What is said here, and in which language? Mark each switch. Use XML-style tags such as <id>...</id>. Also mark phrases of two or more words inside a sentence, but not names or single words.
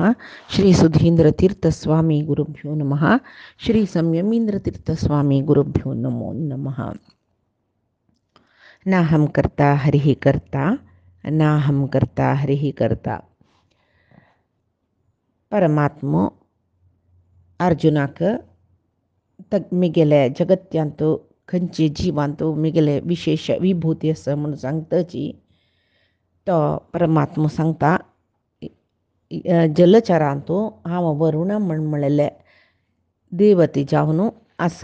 <sa>श्रीसुधीन्द्रतीर्थस्वामी गुरुभ्यो नमः। श्रीसंयमीन्द्रतीर्थस्वामी गुरुभ्यो नमो नमः। नाहं कर्ता हरिः कर्ता, नाहं कर्ता हरिः कर्ता.</sa> <kok>परमात्मा अर्जुनाक मिगेले जगत्यांतो खंयची जिवांतो मिगेले विशेष विभूती आसा म्हणून सांगताची तो परमात्मा सांगता जलचरांतो हांव वरुण म्हणलेले देवते जावन आस.</kok>